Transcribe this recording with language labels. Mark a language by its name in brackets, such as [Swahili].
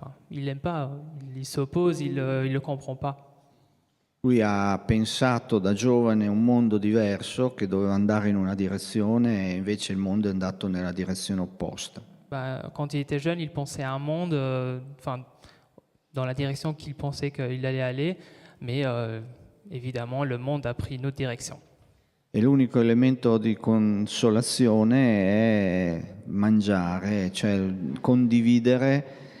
[French] Il l'aime pas, il s'oppose, il le comprend pas. [Italian] Lui ha pensato da giovane un mondo diverso che doveva andare in una direzione e invece il mondo è andato nella direzione opposta. [French] Quand il était jeune, il pensait à un monde dans la direction qu'il pensait qu'il allait aller, mais évidemment, le monde a pris une autre direction. [Italian] E l'unico elemento di consolazione è mangiare, cioè condividere.